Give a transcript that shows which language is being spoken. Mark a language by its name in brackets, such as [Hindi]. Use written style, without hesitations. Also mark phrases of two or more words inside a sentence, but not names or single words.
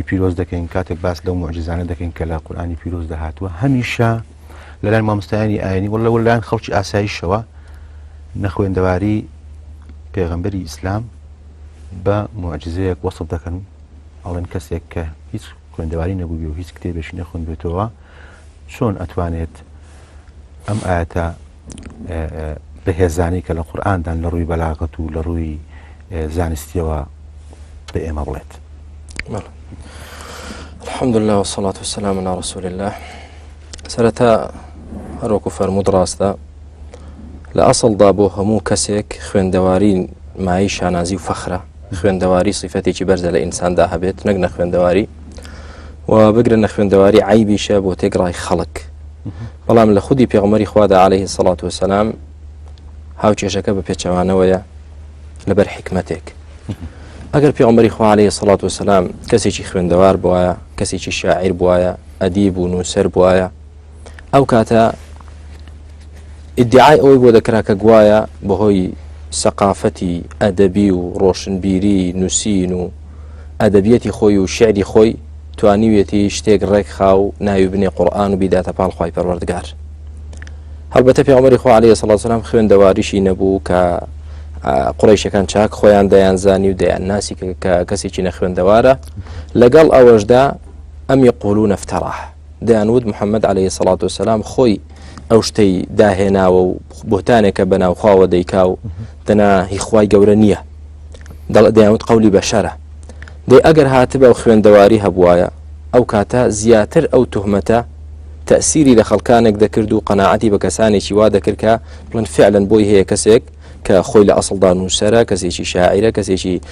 [Central Kurdish] پیرۆز دەکەین کاتێک باس لەو موعجیزانە دەکەین کە لە قورئانی پیرۆز دەهاتووە هەمیشە لەلایەن مامۆستایانی ئاینی وەڵا لەلایەن خەڵکی ئاساییشەوە نەخوێندەواری پێغەمبەری ئیسلام بە موعجیزەیەک وەسف دەکەن ئەڵێن کەسێک کە هیچ خوێندەواری نەبووی و هیچ کتێبێکی نەخوێندبێتەوە چۆن ئەتوانێت ئەم ئاەتە بەهێزانی کە لە قورئاندان لە ڕووی بەلاغەت و لە ڕووی زانستیەوە بە ئێمە بڵێت. [Arabic] الحمد لله والصلاة والسلام على رسول الله. [Central Kurdish] سەرەتا هەروەکو فەرموود ڕاستە لە ئەسڵدا بۆ هەموو کەسێک خوێندەواری مای شانازی و فەخرە، خوێندەواری صفەتێکی بەرزە لە ئینساندا هەبێت نەک نەخوێندەواری و بگرن نەخوێندەواری عیبیشە بۆ تێگڕای خەڵک. بەڵام لە خودی پێغەمبەری خوادا [Arabic] عليه الصلاة والسلام [Central Kurdish] هاوچێشەکە بە پێچەوانەوەیە لەبەر حکمەتێک. ئەگەر پێغەمبەری خوا [Arabic] عليه الصلاة والسلام [Central Kurdish] کەسێکی خوێندەوار بووایە، کەسێکی شاعیر بووایە، ئەدیب و نووسەر بووایە، ئەو کاتە ئیدعای ئەوەی بۆ دەکرا کە گوایە بەهۆی سەقافەتی ئەدەبی و ڕۆشنبیری نووسین و ئەدەبیەتی خۆی و شعری خۆی توانیوێتی شتێک ڕێک خاو ناوی بنێ قورئان و بیداتە پاڵ خوای پەروەردگار. هەڵبەتە پێغەمبەری خوا [Arabic] عليه الصلاة والسلام [Central Kurdish] خوێندەواریشی نەبوو کە قوڕەیشەکان چاک خۆیان دەیانزانی و دەیانناسی کە کەسێکی نەخوێندەوارە. لەگەڵ ئەوەشدا ئەم [Arabic] یەقولون افتەراه [Central Kurdish] دەیانوت محەممەد [Arabic] عليه الصلاة والسلام [Central Kurdish] خۆی ئەو شتەی داهێناوە و بۆتانێکە بەناو خواوە دەیکا و دەنا هی خوای گەورە نییە، دەیانوت قەولی بەشەرە. دەی ئەگەر هاتبە و خوێندەواری هەبوایە ئەو کاتە زیاتر ئەو تهمەتە تەسیری لە خەڵکانێک دەکرد و قەناعەتی بە کەسانێکی وا دەکرد کە بڵێن فعلەن بۆی هەیە کەسێک کە خۆی لە ئەسڵدا نووسەرە، کەسێکی شاعیرە، کەسێکی